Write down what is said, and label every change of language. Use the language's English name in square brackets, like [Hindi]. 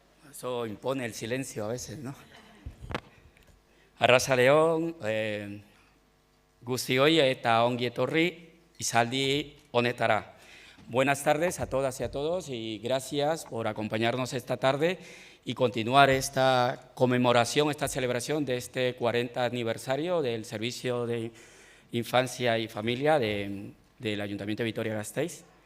[Spanish] Eso impone el silencio a veces, ¿no? [Basque] Arratsaldeon, guztioi eta ongi etorri izaldi honetara. [Spanish] Buenas tardes a todas y a todos y gracias por acompañarnos esta tarde y continuar esta conmemoración, esta celebración de este 40 aniversario del Servicio de Infancia y Familia del Ayuntamiento de Vitoria-Gasteiz.